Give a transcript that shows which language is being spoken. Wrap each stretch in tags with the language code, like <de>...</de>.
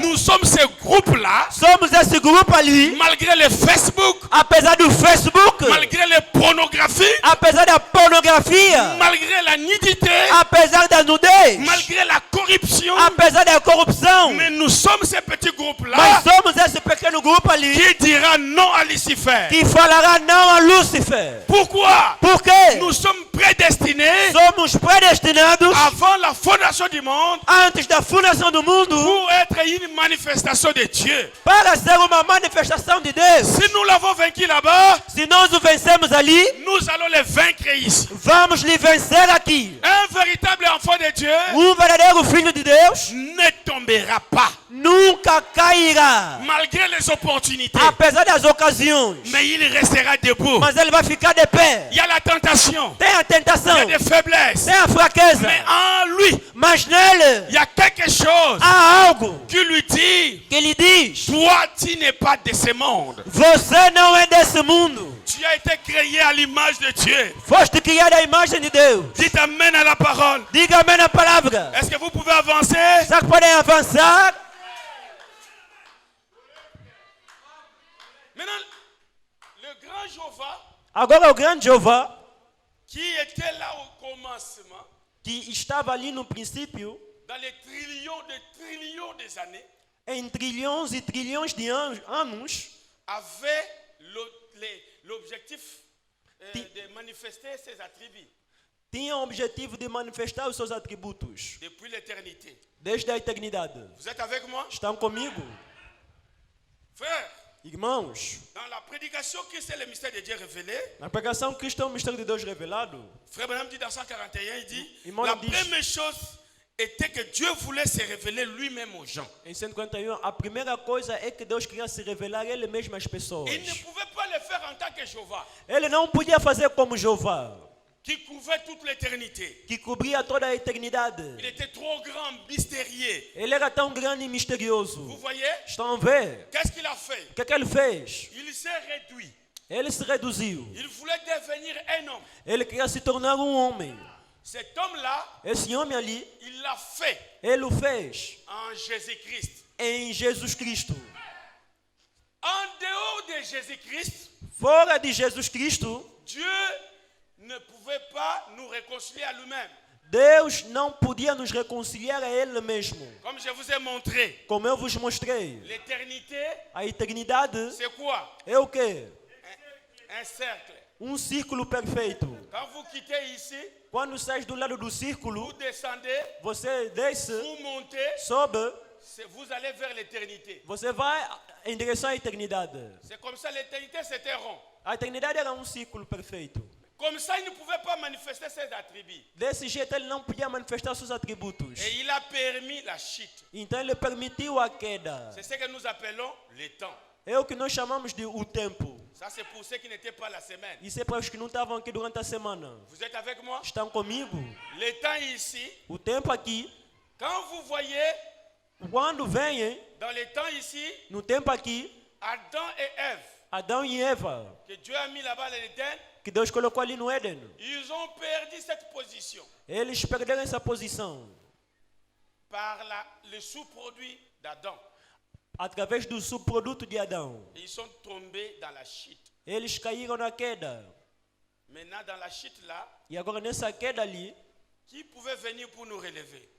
<fr>nous sommes ce groupe-là,</fr> <pt>somos esse grupo ali,</pt> <fr>malgré le Facebook,</fr> <pt>apesar do Facebook,</pt> <fr>malgré les pornographies,</fr> <pt>apesar da pornografia,</pt> <fr>malgré la nudité,</fr> <pt>apesar da nudez,</pt> <fr>malgré la corruption.</fr> <pt>apesar da corrupção.</pt> <fr>Mais nous sommes ce petit</fr> <pt>Mas</pt> <fr>groupe-là</fr> <pt>somos esse pequeno grupo ali</pt> <fr>qui dira non à Lucifer.</fr> <pt>que falará não a Lúcifer.</pt> <fr>Pourquoi?</fr> <pt>Porque</pt> <fr>Nous sommes prédestinés</fr> <pt>somos predestinados</pt> <fr>avant la fondation du monde</fr> <pt>antes da fundação do mundo</pt> <fr>pour être une manifestation de Dieu.</fr> <pt>para ser uma manifestação de Deus.</pt> <fr>Si nous l'avons vaincu là-bas,</fr> <pt>Se nós o vencemos ali,</pt> <fr>nous allons les vaincre ici.</fr> <pt>vamos lhe vencer aqui.</pt> <fr>Un véritable enfant de Dieu</fr> <pt>Verdadeiro filho de Deus</pt> <fr>ne tombera pas</fr> <pt>nunca cairá,</pt> <fr>malgré les opportunités,</fr> <pt>apesar das ocasiões.</pt> <fr>mais il restera debout.</fr> <pt>Mas ele vai ficar de pé.</pt> <fr>Il y a la tentation,</fr> <pt>Tem a</pt> <fr>il y</fr> <pt>tentação,</pt> <fr>a des faiblesses,</fr> <pt>tem a fraqueza,</pt> <fr>mais en lui,</fr> <pt>mas nele</pt> <fr>il y a quelque chose</fr> <pt>há algo</pt> <fr>qui lui dit:</fr> <pt>que lhe diz:</pt> <fr>toi, tu n'es pas de ce monde.</fr> <pt>você não é desse mundo.</pt> <fr>Tu as été créé à l'image de Dieu.</fr> <pt>Foste criado à imagem de Deus.</pt> <fr>Dites amen à la parole.</fr> <pt>Diga amém na palavra.</pt> <fr>Est-ce que vous pouvez avancer?</fr> <pt>Será que podem avançar?</pt> <fr>Maintenant, le grand Jéhovah</fr> <pt>Agora o grande Jeová,</pt> <fr>qui était là au commencement,</fr> <pt>que estava ali no princípio,</pt> <fr>dans les trillions des années,</fr> <pt>em trilhões e trilhões de anos,</pt> <fr>avait l'objectif de manifester ses attributs</fr> <pt>tinha o objetivo de manifestar os seus atributos</pt> <fr>depuis l'éternité.</fr> <pt>desde a eternidade.</pt> <fr>Vous êtes avec moi?</fr> <pt>Estão comigo?</pt> <fr>Frère,</fr> <pt>Irmãos,</pt> <fr>dans la prédication qui c'est le mystère de Dieu révélé,</fr> <pt>na pregação Cristo é o mistério de Deus revelado.</pt> <fr>Frère Branham dit dans 141, il dit,</fr> <pt>Irmão,</pt> <fr>la</fr> <pt>diz-</pt> <fr>première chose était que Dieu voulait se révéler lui-même aux gens.</fr> <pt>Em 151, a primeira coisa é que Deus queria se revelar Ele mesmo às pessoas.</pt> <fr>Il ne pouvait pas le faire en tant que Jéhovah,</fr> <pt>Ele não podia fazer como Jeová,</pt> <fr>qui couvrait toute l'éternité.</fr> <pt>que cobria toda a eternidade.</pt> <fr>Il était trop grand, mystérieux.</fr> <pt>Ele era tão grande e</pt> <fr>Vous</fr> <pt>misterioso.</pt> <fr>voyez?</fr> <pt>Estão a ver?</pt> <fr>Qu'est-ce qu'il a fait?</fr> <pt>O que ele fez?</pt> <fr>Il s'est réduit.</fr> <pt>Ele se reduziu.</pt> <fr>Il voulait devenir un homme.</fr> <pt>Ele queria se tornar homem.</pt> <fr>Cet homme-là,</fr> <pt>Esse homem ali,</pt> <fr>il l'a fait</fr> <pt>ele o fez</pt> <fr>en Jésus-Christ.</fr> <pt>em Jesus Cristo.</pt> <fr>En dehors de Jésus-Christ,</fr> <pt>Fora de Jesus Cristo,</pt> <fr>Dieu ne pouvait pas nous réconcilier à lui-même.</fr> <pt>Deus não podia nos reconciliar a Ele mesmo.</pt> <fr>Comme je vous ai montré,</fr> <pt>Como eu vos mostrei,</pt> <fr>l'éternité,</fr> <pt>a eternidade</pt> <fr>c'est quoi?</fr> <pt>é o quê?</pt> <fr>Un cercle.</fr> <pt>Um círculo perfeito.</pt> <fr>Quand vous quittez ici,</fr> <pt>Quando sai do lado do círculo,</pt> <fr>vous descendez,</fr> <pt>você desce,</pt> <fr>vous montez,</fr> <pt>sobe,</pt> <fr>vous allez vers l'éternité.</fr> <pt>você vai em direção à eternidade.</pt> <fr>C'est comme ça, l'éternité c'était rond.</fr> <pt>A eternidade era um círculo perfeito.</pt> <fr>Comme ça, il ne pouvait pas manifester ses attributs.</fr> <pt>Desse jeito ele não podia manifestar seus atributos.</pt> <fr>Et il a permis la chute.</fr> <pt>Então ele permitiu a queda.</pt> <fr>C'est ce que nous appelons le temps.</fr> <pt>É o que nós chamamos de o tempo.</pt> <fr>Ça, c'est pour ceux qui n'étaient pas la semaine.</fr> <pt>Isso é para os que não estavam aqui durante a semana.</pt> <fr>Vous êtes avec moi?</fr> <pt>Estão comigo?</pt> <fr>Le temps ici,</fr> <pt>O tempo aqui,</pt> <fr>quand vous voyez,</fr> <pt>quando vem,</pt> <fr>dans le temps ici,</fr> <pt>no tempo aqui,</pt> <fr>Adam et Ève,</fr> <pt>Adão e Eva,</pt> <fr>que Dieu a mis là-bas dans l'Éden,</fr> <pt>que Deus colocou ali no Éden,</pt> <fr>ils ont perdu cette position</fr> <pt>eles perderam essa posição</pt> <fr>par le sous-produit d'Adam.</fr> <pt>através do subproduto de Adão.</pt> <fr>Ils sont tombés dans la chute.</fr> <pt>Eles caíram na queda.</pt> <fr>Maintenant, dans la chute là,</fr> <pt>E agora nessa queda ali,</pt> <fr>qui pouvait venir pour nous relever?</fr>